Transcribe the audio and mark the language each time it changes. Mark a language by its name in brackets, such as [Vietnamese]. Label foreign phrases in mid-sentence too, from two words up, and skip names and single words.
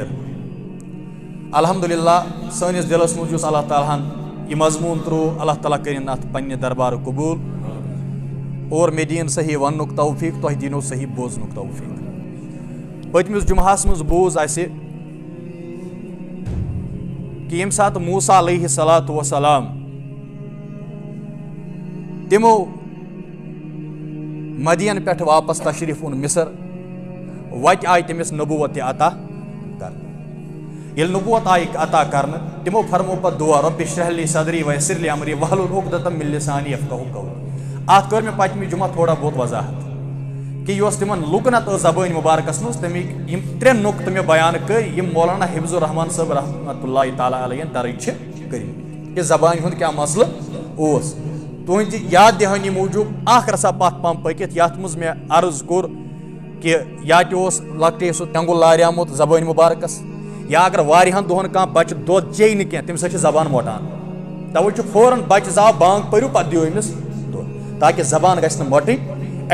[Kashmiri] الحمدللہ سٲنِس دلس منٛز یُس اللہ تعالیٰ ہن یہ مضمون ترو، اللہ تعالیٰ کرن ات پنہ دربار قبول اور مے دین صحیح وننُک توفیق، تہ دینو صحیح بوزنُک توفیق۔ پتمس جمعہس مز بوز اسہ کہ یم سات موسیٰ [Arabic] علیہ الصلوۃ والسلام [Kashmiri] تمو مدین پہ واپس تشریف اون مصر، وت آئی تمس نبوت عطا کرنہٕ۔ یل نبوت آئی عطا کرنہٕ تمو فرمو پتہ دعا [Arabic] رب اشرح لی صدری ویسر لی امری واحلل عقدۃ من لسانی یفقہوا قولی۔ [Kashmiri] ات کر مے پتمہ جمعہ تھوڑا بہت وضاحت کہ یہ تمن لکنت زبان مبارکس مز تمیک یم ترے نقطہ مے بیان کر یم مولانا حفظ الرحمان صاحب [Arabic] رحمۃ اللہ تعالیٰ علیہ [Kashmiri] درج چھ کرمت کہ زبان ہند کیا مسئلہ اوس۔ تہذ یاد دہانی موجود اخ رسا پتھ پم پکت یت مز مے عرض کور کہ یا تہ لکٹے سہ تینگل لاریامت زبان مبارکس، یا اگر واریاہن دہن کان بچہ دود چیٚیہِ نہٕ کینٛہہ تمہِ سۭتۍ چھِ زبان موٹان، توے چھُ فوراً بچہ زاو بانگ پٔرِو پتہٕ دِیو أمِس دۄد تاکہ زبان گژھِ نہٕ موٹٕنۍ۔